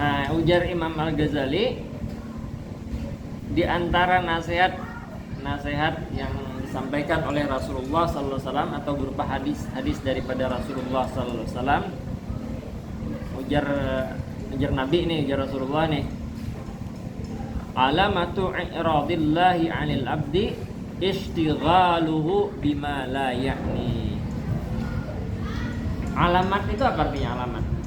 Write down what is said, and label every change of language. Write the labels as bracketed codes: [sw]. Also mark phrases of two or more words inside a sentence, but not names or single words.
[id] ujar Imam Al-Ghazali, di antara nasihat yang disampaikan oleh Rasulullah [ar] صلى الله عليه وسلم [id] atau berupa hadis daripada Rasulullah [ar] صلى الله عليه وسلم, [bjn] ujar Nabi nih, ujar Rasulullah nih, [ar] علامة إعراض الله عن العبد اشتغاله بما لا يعنيه. [id] Alamat itu apa artinya alamat?